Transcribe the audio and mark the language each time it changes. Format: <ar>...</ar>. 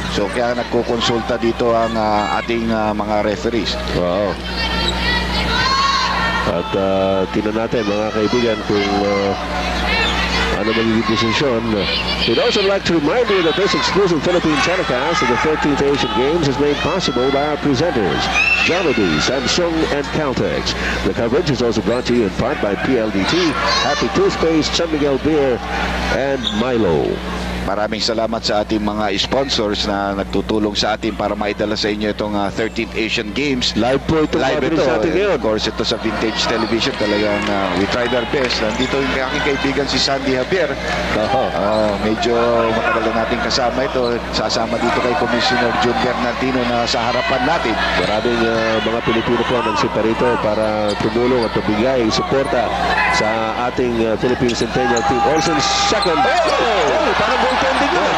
<tl>So kaya nagkukonsulta dito ang ating mga referees. Wow. At tingnan natin mga kaibigan kung ano magiging desisyon.</tl> <en>We'd also like to remind you that this exclusive Philippine telecast of the 13th Asian Games is made possible by our presenters, Jollibee, Samsung, and Caltex. The coverage is also brought to you in part by PLDT, Happy Toothpaste, San Miguel Beer, and Milo.</en> <tl>Maraming salamat sa ating mga sponsors na nagtutulong sa atin para maidala sa inyo itong 13th Asian Games. Live po ito. Live ito. Sa atin ngayon.</tl> <en>Of course,</en> <tl>ito sa Vintage Television.</tl> <en>Talagang we tried our best.</en> <tl>Nandito yung aking kaibigan si Sandy Javier. Medyo matagal na natin kasama ito. Sasama dito kay Commissioner Jun Bernardino na sa harapan natin. Maraming mga Pilipino po nagsipa rito para tumulong at pabigay suporta sa ating Philippine Centennial Team. Olsen second. Oh! Parang goaltending yun.</tl>